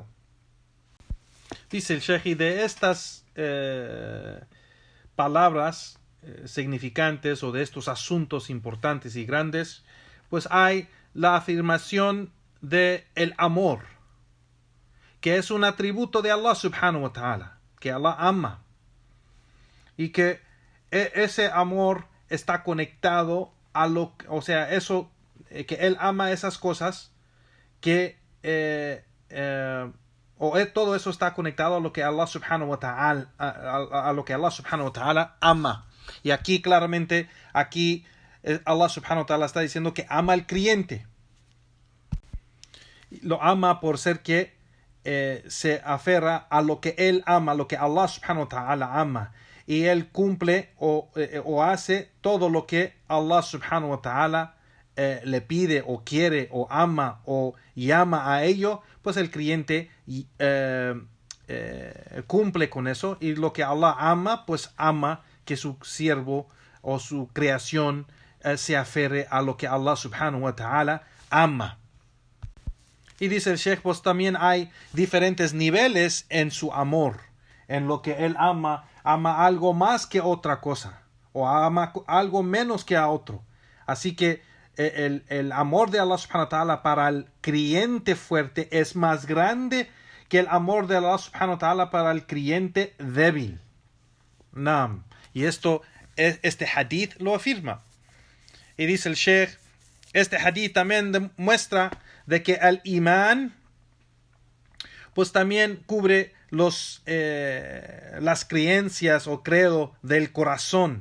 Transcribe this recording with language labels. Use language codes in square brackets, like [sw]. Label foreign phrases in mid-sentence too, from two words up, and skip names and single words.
[es] Dice el Sheikh, de estas palabras significantes o de estos asuntos importantes y grandes, pues hay la afirmación de el amor, que es un atributo de Allah [ar] سبحانه وتعالى, [es] que Allah ama, y que ese amor está conectado a que Él ama esas cosas, que todo eso está conectado a lo que Allah [ar] سبحانه وتعالى [es] a lo que Allah [ar] سبحانه وتعالى [es] ama. Y aquí claramente Allah [ar] سبحانه وتعالى [es] está diciendo que ama al creyente. Lo ama por ser que se aferra a lo que Él ama, lo que Allah [ar] سبحانه وتعالى [es] ama. Y Él cumple o hace todo lo que Allah [ar] سبحانه وتعالى [es] le pide o quiere o ama o llama a ello, pues el creyente cumple con eso. Y lo que Allah ama, pues ama que su siervo o su creación se aferre a lo que Allah [ar] سبحانه وتعالى [es] ama. Y dice el Sheikh, pues también hay diferentes niveles en su amor, en lo que Él ama algo más que otra cosa, o ama algo menos que a otro. Así que el amor de Allah [ar] سبحانه وتعالى [es] para el creyente fuerte es más grande que el amor de Allah [ar] سبحانه وتعالى [es] para el creyente débil. Naam. Y este hadith lo afirma. Y dice el Sheikh, este hadith también demuestra de que el imán pues también cubre las creencias o credo del corazón.